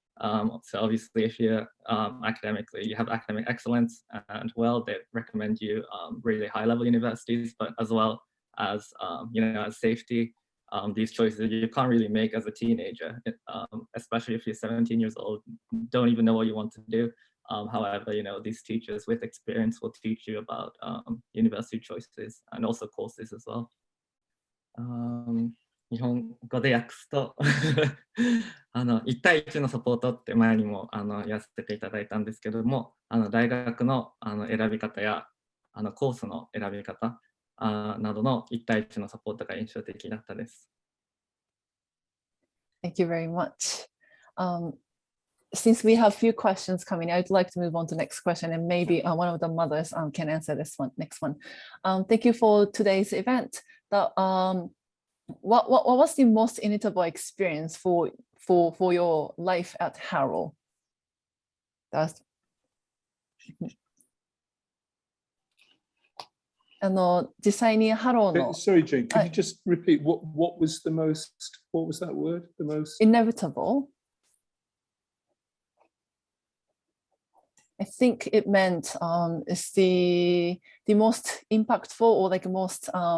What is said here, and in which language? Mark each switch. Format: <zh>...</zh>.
<en>So obviously if you're academically, you have academic excellence and they recommend you really high level universities, but as well as, as safety, these choices you can't really make as a teenager, especially if you're 17 years old, don't even know what you want to do. However, these teachers with experience will teach you about university choices and also courses as well.</en> <ja>日本語で訳すと1対1のサポートって前にもやらせていただいたんですけども、大学の選び方やコースの選び方などの1対1のサポートが印象的だったです。</ja> <en>Thank you very much. Since we have few questions coming, I'd like to move on to the next question, and maybe one of the mothers can answer this one. Next one. Thank you for today's event. what was the most inevitable experience for your life at Harrow? That's</en> <ja>実際にハローの</ja> <en>Sorry, Jane, could you just repeat what was the most, what was that word? The most inevitable. I think it meant it's the most impactful or like most</en>